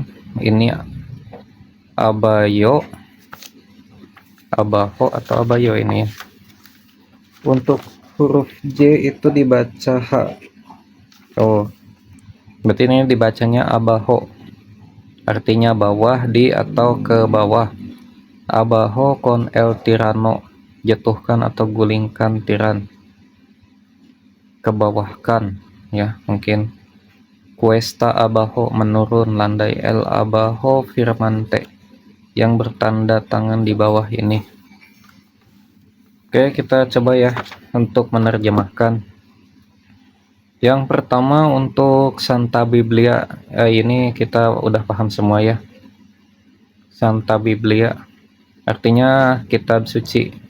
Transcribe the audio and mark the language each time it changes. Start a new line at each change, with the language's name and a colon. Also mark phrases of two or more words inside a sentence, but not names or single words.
Indonesian: Ini abayo, abaho atau abayo ini. Untuk huruf J itu dibaca H. Oh, berarti ini dibacanya abaho. Artinya bawah, di atau ke bawah.
Spanish: Abajo con el tirano,
Indonesian: jatuhkan atau gulingkan tiran. Kebawahkan ya, mungkin.
Spanish: Cuesta abajo,
Indonesian: menurun, landai.
Spanish: El abajo firmante,
Indonesian: yang bertanda tangan di bawah ini. Oke, kita coba ya untuk menerjemahkan. Yang pertama untuk Santa Biblia, ini kita udah paham semua ya. Santa Biblia artinya kitab suci.